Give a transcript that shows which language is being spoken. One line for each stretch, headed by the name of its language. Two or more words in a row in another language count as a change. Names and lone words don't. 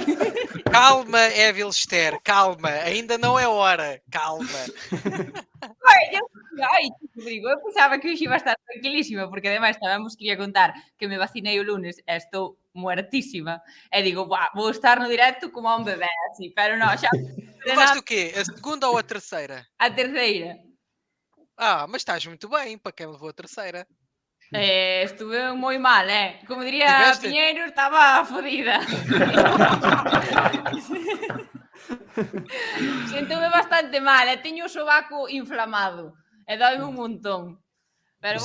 Portuguese: Calma, Evil Ster, calma. Ainda não é hora. Calma.
Galician: Ai, Rodrigo, eu pensaba que hoxe iba a estar tranquilísima, porque ademais tamén vos quería contar que me vacinei o lunes e estou muertísima. E digo, "Buah, vou estar no directo como a un bebé, así", pero non, xa
Portuguese: Tomaste o quê? A segunda ou a terceira?
Galician: a terceira.
Portuguese: Ah, mas estás muito bem para quem levou a terceira.
Galician: Estuve moi mal, como diría
Portuguese: Tiveste?
Galician: Piñeiro, estaba fodida. Sentoume bastante mal, e teño o sobaco inflamado, e dóime un montón. Pero